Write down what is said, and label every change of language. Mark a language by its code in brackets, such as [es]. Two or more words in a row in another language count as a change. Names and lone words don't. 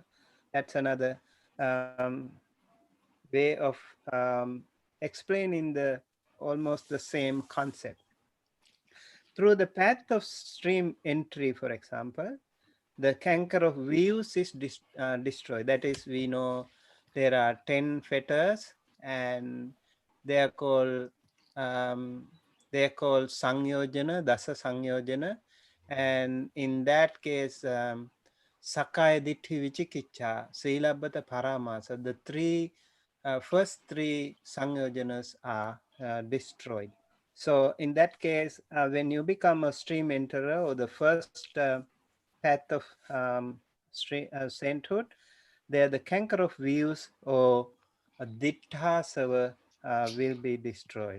[en] That's another um, way of explaining the almost the same concept. Through the path of stream entry, for example, the canker of views is destroyed. That is, we know there are 10 fetters, and they are called sangyojana, [pi] dasa sangyojana, [en] and in that case, [pi] sakaya ditthi vichikicha, silabbata paramasa, [en] the first 3 sangyojanas are destroyed. So in that case, when you become a stream enterer, or the first path of sainthood, there the canker of views or ditthasava will be destroyed.